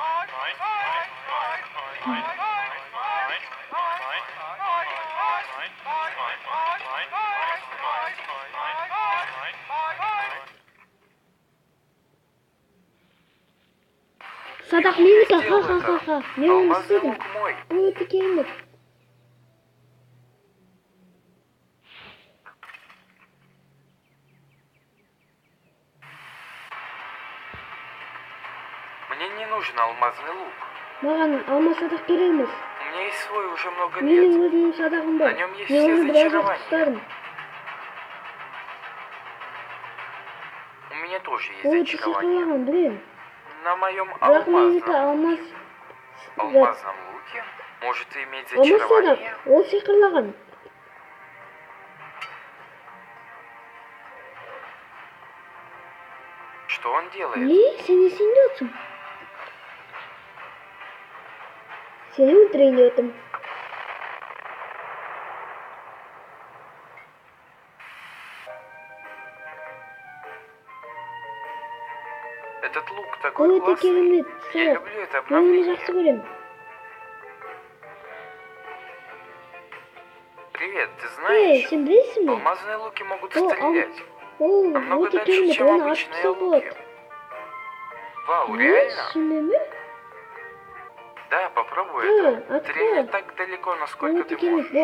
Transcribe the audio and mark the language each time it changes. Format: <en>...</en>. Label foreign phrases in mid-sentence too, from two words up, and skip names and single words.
<kk>Садақ менікі, ха-ха-ха-ха. Мен оны</kk> <ru>Алмазный</ru> <kk>істедім.</kk> <ru>лук мой.</ru> <kk>О, өте керемет.</kk> <ru>Мне не нужен алмазный лук.</ru> <kk>Маған алмаз садақ керек емес.</kk> <ru>У меня есть свой уже много</ru> <kk>Менің</kk> <ru>лет.</ru> <kk>өзімнің садағым бар.</kk> <ru>На нем есть</ru> <kk>Мен</kk> <ru>все</ru> <kk>оны біраз</kk> <ru>зачарования.</ru> <kk>ұстадым.</kk> <ru>У меня тоже есть</ru> <kk>О, өте</kk> <ru>зачарование.</ru> <kk>сиқырлаған, білем.</kk> <ru>На моем</ru> <kk>Бірақ менікі алмаз...</kk> <ru>алмазном луке может иметь</ru> <kk>Алмаз садақ,</kk> <ru>зачарование.</ru> <kk>ол сиқырлаған.</kk> <ru>Что он делает?</ru> <kk>Не, сен есіңде отырсың. Сені өлтірейін деп отырмын.</kk> <ru>Этот лук</ru> <kk>О,</kk> <ru>такой</ru> <kk>өте</kk> <ru>классный.</ru> <kk>керемет.</kk> <ru>Я</ru> <kk>Садақ.</kk> <ru>люблю это</ru> <kk>Мен оны</kk> <ru>обновление.</ru> <kk>жақсы көремін.</kk> <ru>Привет, ты</ru> <kk>Ей,</kk> <ru>знаешь,</ru> <kk>сен білесің бе?</kk> <ru>алмазные луки могут</ru> <kk>О,</kk> <ru>стрелять</ru> <kk>О,</kk> <ru>намного</ru> <kk>өте</kk> <ru>дальше,</ru> <kk>керемет,</kk> <ru>чем</ru> <kk>оны атып</kk> <ru>обычные</ru> <kk>тастауға</kk> <ru>луки.</ru> <kk>болады.</kk> <ru>Вау,</ru> <kk>Не,</kk> <ru>реально?</ru> <kk>шынымен ме?</kk> <ru>Да, попробуй Да, это. открой. Стреляй так далеко, насколько</ru> <kk>Өте</kk> <ru>ты</ru> <kk>керемет,</kk> <ru>можешь.</ru>